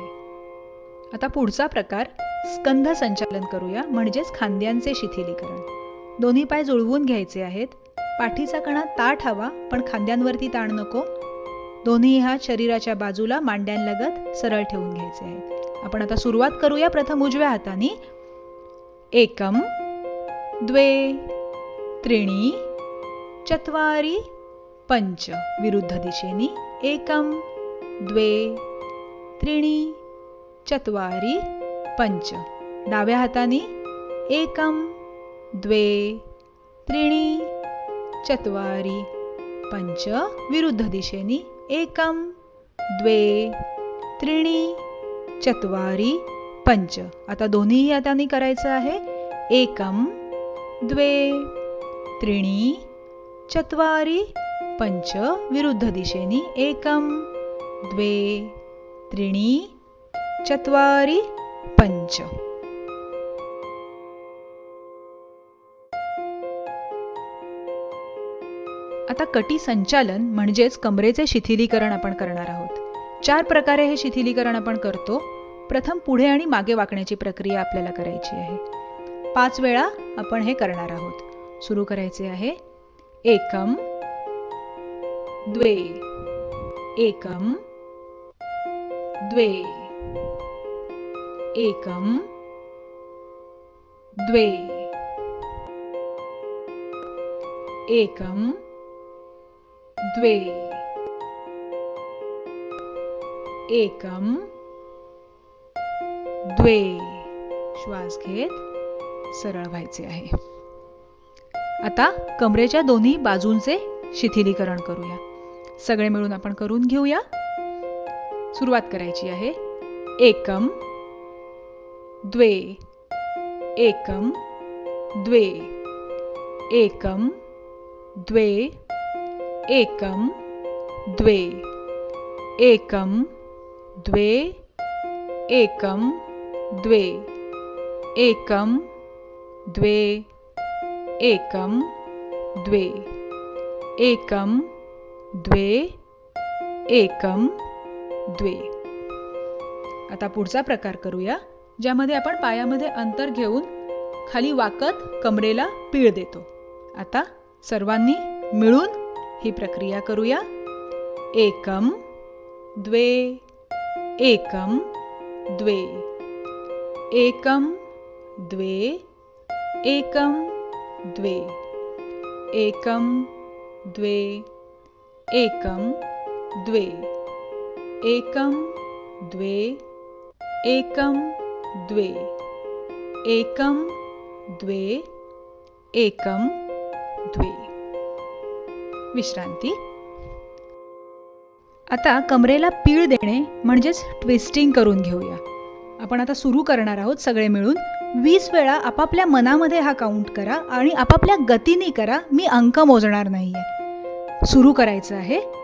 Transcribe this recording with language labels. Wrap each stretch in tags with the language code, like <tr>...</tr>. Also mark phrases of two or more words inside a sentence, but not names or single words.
<mr>आता पुढचा प्रकार स्कंध संचालन करूया, म्हणजेच खांद्यांचे शिथिलीकरण. दोन्ही पाय जुळवून घ्यायचे आहेत. पाठीचा कणा ताठ हवा, पण खांद्यांवरती ताण नको. दोन्ही हात शरीराच्या बाजूला मांड्यांलगत सरळ ठेवून घ्यायचे आहेत. आपण आता सुरुवात करूया. प्रथम उजव्या हाताने.</mr> <sa>एकम, द्वे, त्रीणि, चत्वारि, पंच.</sa> <mr>विरुद्ध दिशेने</mr> <sa>एकं द्वे त्रीणि चत्वारि पंच.</sa> <mr>डाव्या हाताने</mr> <sa>एकं द्वे त्रीणि चत्वारि पंच.</sa> <mr>विरुद्ध दिशेने</mr> <sa>एकं द्वे त्रीणि चत्वारि पंच.</sa> <mr>आता दोन्ही हातांनी करायचं आहे.</mr> <sa>एकं द्वे त्रीणि चत्वारि पंच.</sa> <mr>विरुद्ध दिशेने</mr> <sa>एकं द्वे त्रीणि चत्वारि पंच.</sa> <mr>आता कटी संचालन म्हणजेच कमरेचे शिथिलीकरण आपण करणार आहोत. 4 प्रकारे हे शिथिलीकरण आपण करतो. प्रथम पुढे आणि मागे वाकण्याची प्रक्रिया आपल्याला करायची आहे. 5 वेळा आपण हे करणार आहोत. सुरू करायचे आहे.</mr> <sa>एकम द्वे एकम द्वे एकम द्वे एकम द्वे एकम द्वे.</sa> <mr>श्वास घेत सरळ व्हायचे आहे. आता कमरेच्या दोन्ही बाजूंचे शिथिलीकरण करूया. सगळे मिळून आपण करून घेऊया. सुरुवात करायची आहे.</mr> <sa>एकम द्वे एकम द्वे एकम द्वे एकम द्वे एकम द्वे एकम द्वे एकम द्वे एकम द्वे एकम द्वे एकम द्वे.</sa> <mr>आता पुढचा प्रकार करूया, ज्यामध्ये आपण पायामध्ये अंतर घेऊन खाली वाकत कमरेला पीळ देतो. आता सर्वांनी मिळून ही प्रक्रिया करूया.</mr> <sa>एकम द्वे एकम द्वे एकम द्वे एकम द्वे एकम द्वे एकम द्वे एकम द्वे एकम द्वे एकम द्वे एकम द्वे.</sa> <mr>विश्रांती. आता कमरेला पीळ देणे म्हणजेच ट्विस्टिंग करून घेऊया. आपण आता सुरू करणार आहोत. सगळे मिळून 20 वेळा आपापल्या मनामध्ये हा काउंट करा आणि आपापल्या गतीने करा. मी अंक मोजणार नाहीये. सुरू करायचं आहे.</mr>